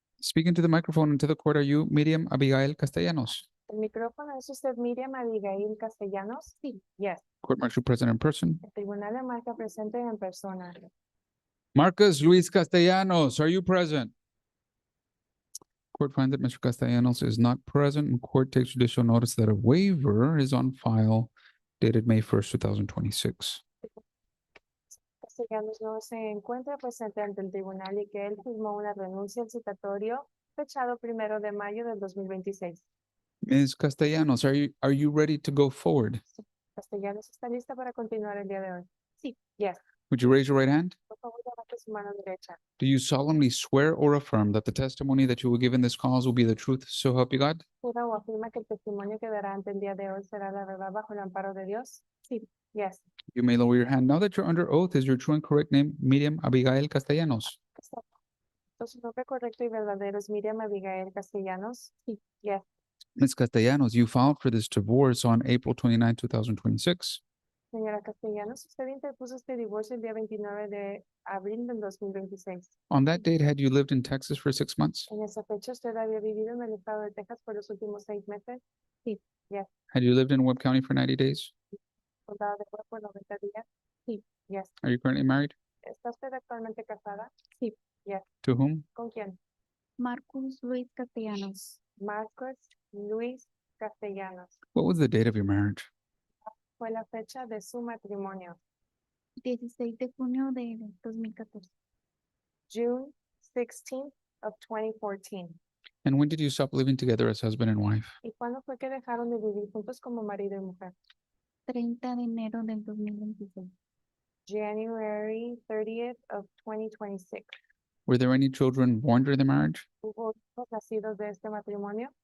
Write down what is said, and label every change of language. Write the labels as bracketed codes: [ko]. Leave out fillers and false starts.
[en] Speaking to the microphone and to the court, are you Miriam Abigail Castellanos? [es] El micrófono, ¿es usted Miriam Abigail Castellanos? Sí. [en] Yes. Court marks you present in person. [es] El tribunal le marca presente en persona. [en] Marcus Luis Castellanos, are you present? Court finds that Mr. Castellanos is not present and court takes judicial notice that a waiver is on file dated May 1st, 2026. [es] Castellanos no se encuentra presente ante el tribunal y que él firmó una renuncia al citatorio fechado 1 de mayo del 2026. [en] Ms. Castellanos, are you ready to go forward? [es] Castellanos está lista para continuar el día de hoy. Sí. [en] Yes. Would you raise your right hand? [es] Por favor, levante su mano derecha. [en] Do you solemnly swear or affirm that the testimony that you will give in this cause will be the truth, so help you God? [es] ¿Jura o afirma que el testimonio que dará ante el día de hoy será la verdad bajo el amparo de Dios? Sí. [en] Yes. You may lower your hand. Now that you're under oath, is your true and correct name Miriam Abigail Castellanos? [es] Su nombre correcto y verdadero es Miriam Abigail Castellanos. Sí. [en] Yes. Ms. Castellanos, you filed for this divorce on April 29, 2026. [es] Señora Castellanos, usted interpuso este divorcio el día 29 de abril del 2026. [en] On that date, had you lived in Texas for 6 months? [es] En esa fecha, ¿usted había vivido en el estado de Texas por los últimos 6 meses? Sí. [en] Yes. Had you lived in Webb County for 90 days? [es] Condado de Webb por 90 días? Sí. [en] Yes. Are you currently married? [es] ¿Está usted actualmente casada? Sí. [en] Yes. To whom? [es] ¿Con quién? [en] Marcus Luis Castellanos. [es] Marcos Luis Castellanos. [en] What was the date of your marriage? [es] Fue la fecha de su matrimonio. 16 de junio de 2014. [en] June 16th of 2014. And when did you stop living together as husband and wife? [es] ¿Y cuándo fue que dejaron de vivir juntos como marido y mujer? 30 de enero del 2026. [en] January 30th of 2026. Were there any children born during the marriage? [es] ¿Hubo hijos nacidos de este matrimonio?